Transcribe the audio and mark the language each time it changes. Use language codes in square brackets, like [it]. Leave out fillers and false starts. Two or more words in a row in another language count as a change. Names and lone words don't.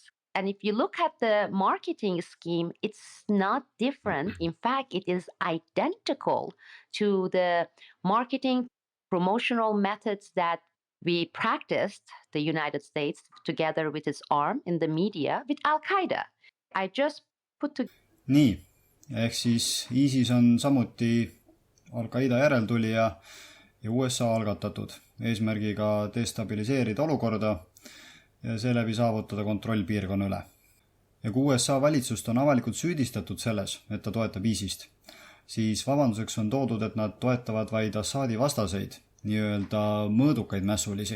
[en] And if you look at the marketing scheme, it's not different. In fact, it is identical to the marketing promotional methods that we practiced, the United States, together with its arm in the media with Al Qaeda. I just put together. [et] nii, ehk siis ISIS on samuti Al-Qaeda järeltulija ja USA algatatud eesmärgiga destabiliseerida olukorda ja seeläbi saavutada kontroll piirkonna üle. Ja kui USA valitsust on avalikult süüdistatud selles, et ta toetab ISIS-t, siis vabanduseks on toodud, et nad toetavad vaid Assaadi vastaseid, nii-öelda mõõdukaid mässulisi.